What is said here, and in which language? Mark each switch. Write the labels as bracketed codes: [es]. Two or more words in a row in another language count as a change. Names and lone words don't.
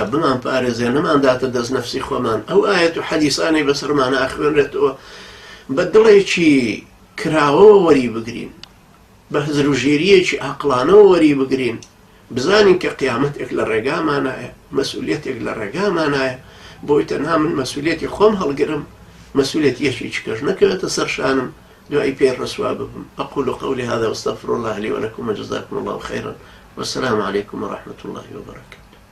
[ckb] بمان پارێزێ نەمانداتە دەست نەفسی خۆمان ئەو ئاەت و حەدیسانەی بەسەرمانە ئاخوێنرێتەوە بە دڵێکی کراوەوە وەری بگرین بە هزروژێریەکی عەقڵانەوە وەری بگرین بزانین کە قیامەتێک لە ڕێگامانایە مەسئولیەتێک لە ڕێگامانایە بۆی تەنها من مەسئولیەتی خۆم هەڵگرم مەسئولیەت یەکێکی کەس نەکەوێتە سەرشانم دوای پێ ڕەسوا ببم [ar] أقول قولي هذا واستغفر الله لي ولكم وجزاكم الله خيرا والسلام عليكم ورحمة الله وبركاته